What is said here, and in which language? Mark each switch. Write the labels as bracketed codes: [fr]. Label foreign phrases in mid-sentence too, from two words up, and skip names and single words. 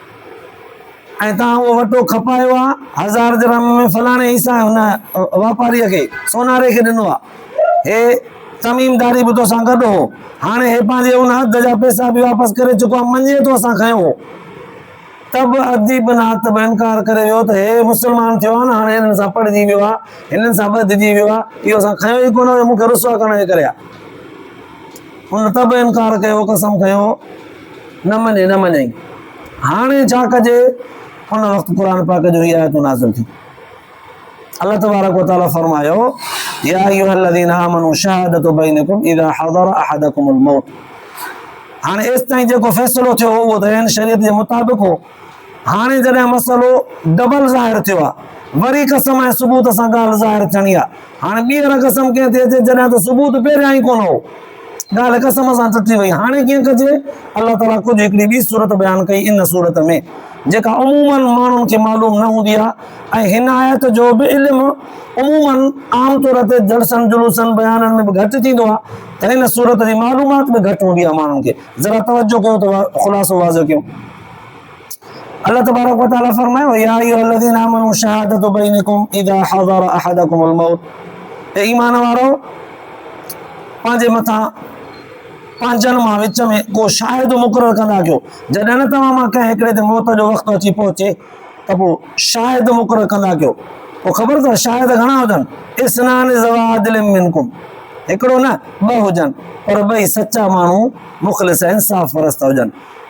[sd] ऐं तव्हां उहो वटो खपायो आहे 1000 दिरहम में फलाणे ईसा हुन वापारीअ खे सोनारे खे ॾिनो आहे, हे तमीमदारी बि तोसां गॾु हो, हाणे हे पंहिंजे उन हद जा पैसा बि वापसि करे चुको आहे, मञे थो असां खयो हो, तब अदीब नातब इनकार करे वियो त हे मुस्लमान थियो आहे न, हाणे हिननि सां पढ़जी वियो आहे, हिननि सां ॿधिजी वियो आहे, इहो असां खयो ई कोन हुयो, मूंखे रुसवा करण जे करे आहे। हुन तब इनकार कयो, कसम खयो, न मञे न मञई। हाणे छा कजे, उन वक़्तु क़ुर पाक जो इहा आयतूं नाज़िल थी, अल्लाह तबारक व तआला फरमायो, [ar] يا أيها الذين آمنوا شهادة بينكم إذا حضر أحدكم الموت. [sd] हाणे एसि ताईं जेको फ़ैसिलो थियो उहो त हिन शरीयत जे मुताबिक़ हो, हाणे जॾहिं मसइलो डबल ज़ाहिर थियो आहे, वरी कसम ऐं सबूत सां ॻाल्हि ज़ाहिर थियणी आहे। हाणे ॿीहर कसम कीअं थी अचे जॾहिं त सबूत पहिरियां ई कोन हो, ॻाल्हि कसम सां टुटी वई। हाणे कीअं कजे, अल्लाह ताला कुझु हिकिड़ी ॿी सूरत बयानु कई इन सूरत में, जेका उमूमन माण्हुनि खे मालूम न हूंदी आहे, ऐं हिन आयत जो बि इल्मु उमूमन आम तौर ते जलसनि जुलूसनि बयाननि में बि घटि थींदो आहे, त हिन सूरत जी मालूमात बि घटि हूंदी आहे माण्हुनि खे। ज़रा तवजो कयो त ख़ुलासो वाज़ो कयूं। अल्लाह तबारक व तआला फरमायो, [ar] يا أيها الذين آمنوا شهادة بينكم إذا حضر أحدكم الموت. [sd] ए ईमान वारो, पंहिंजे मथां पंहिंजनि मां विच में को शाहिद मुक़ररु कंदा कयो, जॾहिं न तव्हां मां कंहिं हिकिड़े ते मौत जो वक़्तु अची पहुचे त पोइ शाहिद मुक़ररु कंदा कयो। पोइ ख़बर अथव शाहिद घणा हुजनि, [ar] اثنان ذوا عدل منكم, [sd] हिकिड़ो न ॿ हुजनि, पर ॿई सचा माण्हू मुख़लिस इंसाफ़ परस्त हुजनि।